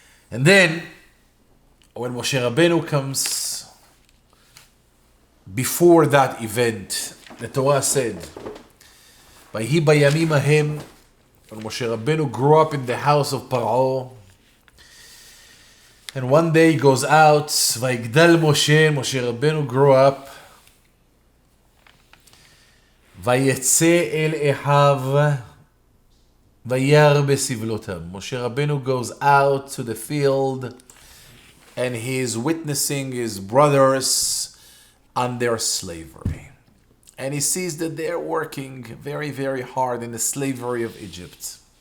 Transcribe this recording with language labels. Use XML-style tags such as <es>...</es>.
<en>And then, when Moshe Rabbeinu comes before that event, the Torah said,</en> <he>"Vayhi bayamim ahem,"</he> <en>when Moshe Rabbeinu grew up in the house of Paro, and one day he goes out, Vayigdal Moshe Rabbeinu grew up,</en> <he>ויצא אל אחיו וירא בסבלותם.</he> <en>Moshe Rabbeinu goes out to the field and he is witnessing his brothers on their slavery. And he sees that they're working very, very hard in the slavery of Egypt.</en>